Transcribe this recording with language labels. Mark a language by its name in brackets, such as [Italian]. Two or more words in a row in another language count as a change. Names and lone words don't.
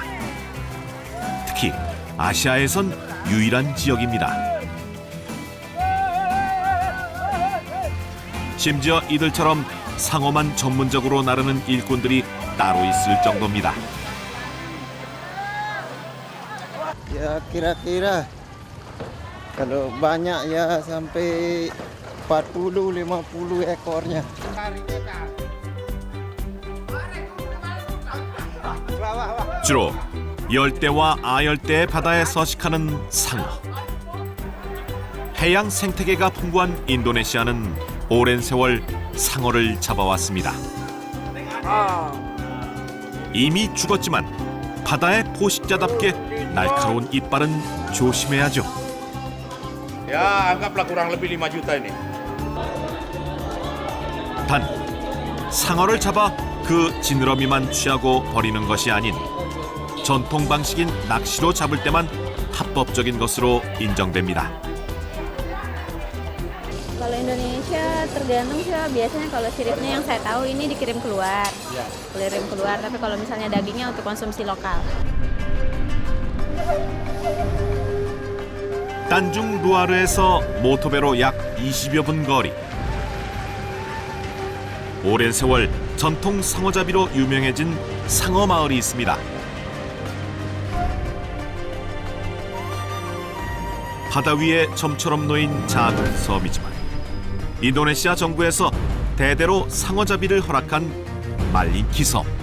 [Korean] 특히 아시아에선 유일한 지역입니다. 심지어 이들처럼 상어만 전문적으로 나르는 일꾼들이 따로 있을 정도입니다. [Indonesian] Ya kira-kira kalau banyak ya sampai 40-50 ekornya. [Korean] 주로 열대와 아열대의 바다에 서식하는 상어. 해양 생태계가 풍부한 인도네시아는 오랜 세월 상어를 잡아왔습니다. 이미 죽었지만 바다의 포식자답게 날카로운 이빨은 조심해야죠. [Indonesian] Ya, anggaplah kurang lebih 5 juta ini. [Korean] 단 상어를 잡아 그 지느러미만 취하고 버리는 것이 아닌 전통 방식인 낚시로 잡을 때만 합법적인 것으로 인정됩니다. [Indonesian] Kalau Indonesia tergantung sih, biasanya kalau siripnya yang saya tahu ini dikirim keluar. Kirim keluar, tapi kalau misalnya dagingnya untuk konsumsi lokal. [Korean] 단중 루아르에서 모토배로 약 20여 분 거리. 오랜 세월 전통 상어잡이로 유명해진 상어 마을이 있습니다. 바다 위에 점처럼 놓인 작은 섬이지만 인도네시아 정부에서 대대로 상어잡이를 허락한 말린키 섬.